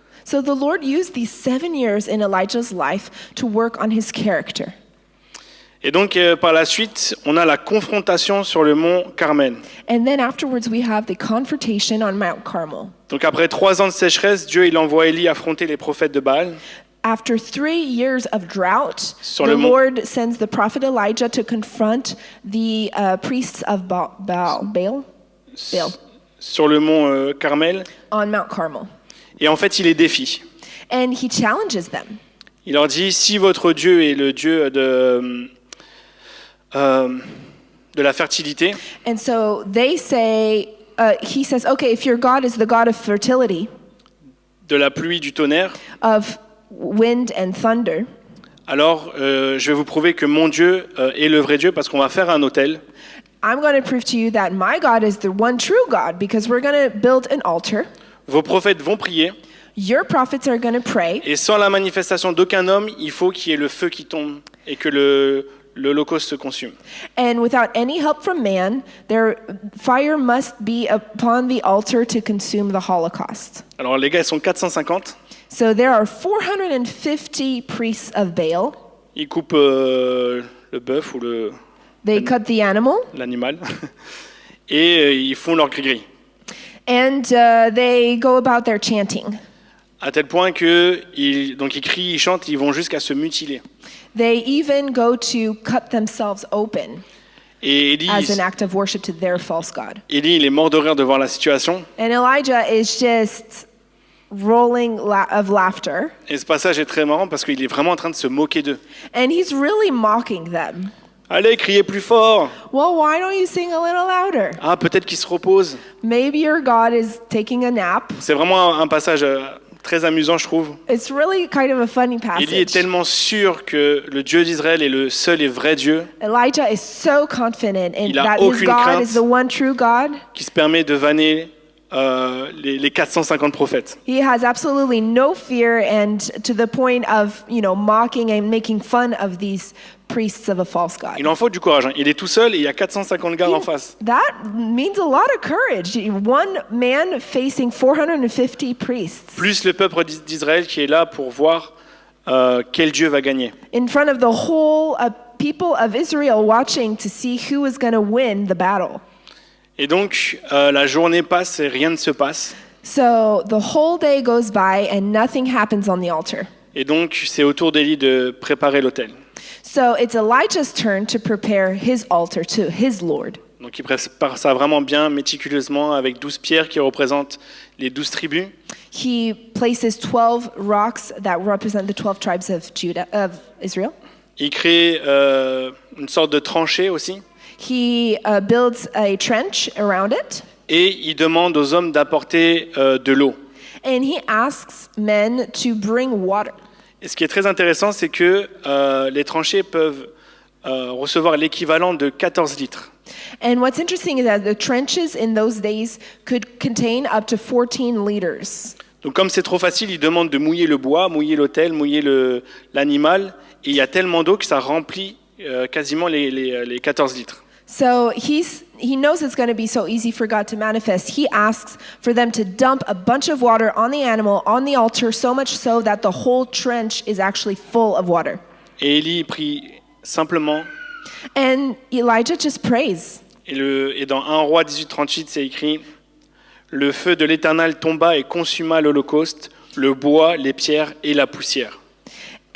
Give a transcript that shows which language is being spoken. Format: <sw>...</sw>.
<en>So the Lord used these 7 years in Elijah's life to work on his character.</en> <fr>Et donc, par la suite, on a la confrontation sur le mont Carmel.</fr> <en>And then afterwards we have the confrontation on Mount Carmel.</en> <fr>Donc après 3 ans de sécheresse, Dieu, il envoie Élie affronter les prophètes de Baal.</fr> <en>After 3 years of drought,</en> <fr>Sur</fr> <en>the</en> <fr>le mont-</fr> <en>Lord sends the prophet Elijah to confront the priests of Baal</en> <fr>Sur le mont Carmel.</fr> <en>on Mount Carmel.</en> <fr>Et en fait, il les défie.</fr> <en>And he challenges them.</en> <fr>Il leur dit, si votre Dieu est le Dieu de la fertilité,</fr> <en>And so they say, he says, okay, if your God is the God of fertility,</en> <fr>de la pluie, du tonnerre,</fr> <en>of wind and thunder,</en> <fr>alors je vais vous prouver que mon Dieu est le vrai Dieu, parce qu'on va faire un autel.</fr> <en>I'm going to prove to you that my God is the one true God because we're going to build an altar.</en> <fr>Vos prophètes vont prier,</fr> <en>Your prophets are going to pray.</en> <fr>et sans la manifestation d'aucun homme, il faut qu'il y ait le feu qui tombe et que l'holocauste se consume.</fr> <en>And without any help from man, their fire must be upon the altar to consume the Holocaust.</en> <fr>Alors les gars, ils sont 450,</fr> <en>So there are 450 priests of Baal.</en> <fr>ils coupent le bœuf ou</fr> <en>They cut the animal</en> <fr>l'animal, et ils font leur gris-gris.</fr> <en>and they go about their chanting.</en> <fr>à tel point que donc ils crient, ils chantent, ils vont jusqu'à se mutiler.</fr> <en>They even go to cut themselves open</en> <fr>Et</fr> <en>as an act of worship to their false god.</en> <fr>Élie, il est mort de rire de voir la situation.</fr> <en>And Elijah is just rolling of laughter.</en> <fr>Et ce passage est très marrant parce qu'il est vraiment en train de se moquer d'eux.</fr> <en>And he's really mocking them.</en> <fr>Allez, criez plus fort.</fr> <en>Well, why don't you sing a little louder?</en> <fr>Ah, peut-être qu'il se repose.</fr> <en>Maybe your God is taking a nap.</en> <fr>C'est vraiment un passage très amusant, je trouve.</fr> <en>It's really kind of a funny</en> <fr>Élie est</fr> <en>passage.</en> <fr>tellement sûr que le Dieu d'Israël est le seul et vrai Dieu</fr> <en>Elijah is so confident in</en> <fr>Il a</fr> <en>that his</en> <fr>aucune</fr> <en>God</en> <fr>crainte.</fr> <en>is the one true God.</en> <fr>qui se permet de vanner les 450 prophètes.</fr> <en>He has absolutely no fear, and to the point of, mocking and making fun of these priests of a false god.</en> <fr>Il en faut du courage. Il est tout seul et il y a 450 gars en face.</fr> <en>That means a lot of courage. One man facing 450 priests</en> <fr>Plus le peuple d'Israël qui est là pour voir quel Dieu va gagner.</fr> <en>in front of the whole people of Israel watching to see who is going to win the battle.</en> <fr>Et donc, la journée passe et rien ne se passe.</fr> <en>So the whole day goes by and nothing happens on the altar.</en> <fr>Et donc, c'est au tour d'Élie de préparer l'autel.</fr> <en>So it's Elijah's turn to prepare his altar to his Lord.</en> <fr>Donc, il prépare ça vraiment bien, méticuleusement, avec 12 pierres qui représentent les 12 tribus.</fr> <en>He places 12 rocks that represent the 12 tribes of Israel.</en> <fr>Il crée une sorte de tranchée aussi.</fr> <en>He builds a trench around it,</en> <fr>Et il demande aux hommes d'apporter de l'eau.</fr> <en>and he asks men to bring water.</en> <fr>Et ce qui est très intéressant, c'est que les tranchées peuvent recevoir l'équivalent de 14 litres.</fr> <en>And what's interesting is that the trenches in those days could contain up to 14 liters.</en> <fr>Donc comme c'est trop facile, il demande de mouiller le bois, mouiller l'autel, mouiller l'animal. Et il y a tellement d'eau que ça remplit quasiment les 14 litres.</fr> <en>So he knows it's going to be so easy for God to manifest. He asks for them to dump a bunch of water on the animal, on the altar, so much so that the whole trench is actually full of water.</en> <fr>Et Élie prie simplement.</fr> <en>And Elijah just prays.</en> <fr>Et dans 1 Roi 18:38, c'est écrit « Le feu de l'Éternel tomba et consuma l'holocauste, le bois, les pierres et la poussière. »</fr>